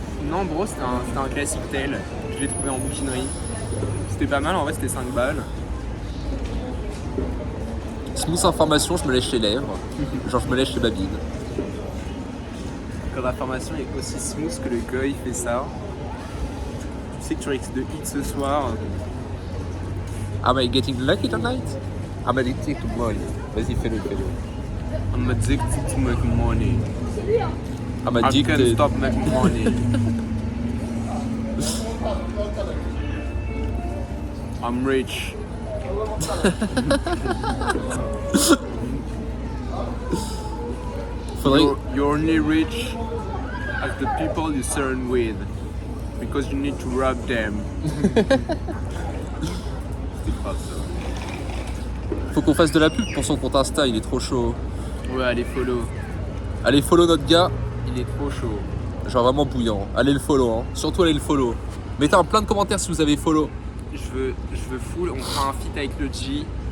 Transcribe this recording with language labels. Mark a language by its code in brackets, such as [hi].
[fr] Non, bro, c'était un classique tel. Je l'ai trouvé en bouquinerie. C'était pas mal, en vrai, c'était 5 balles. [en] Smooth information, [fr] je me lèche les lèvres. Genre je me lèche les babines. Quand l'information est aussi smooth que le gars, il fait ça. Tu sais que tu risques de hit ce soir. [en] Am I getting lucky tonight? I'm addicted to money. [fr] Vas-y, fais-le. [en] I'm addicted to make money. I'm I can't addicted. stop making money. I'm rich. [fr] Faudrait... [en] You're only rich as the people you surround with. Because you need to rob them. [fr] C'était grave ça. Faut qu'on fasse de la pub pour son compte Insta, il est trop chaud. Ouais, allez follow. Allez follow notre gars, Il est trop chaud. genre vraiment bouillant. Allez le follow, hein. Surtout allez le follow. Mettez un plein de commentaires si vous avez follow. Je veux full, on fera un feat avec le G.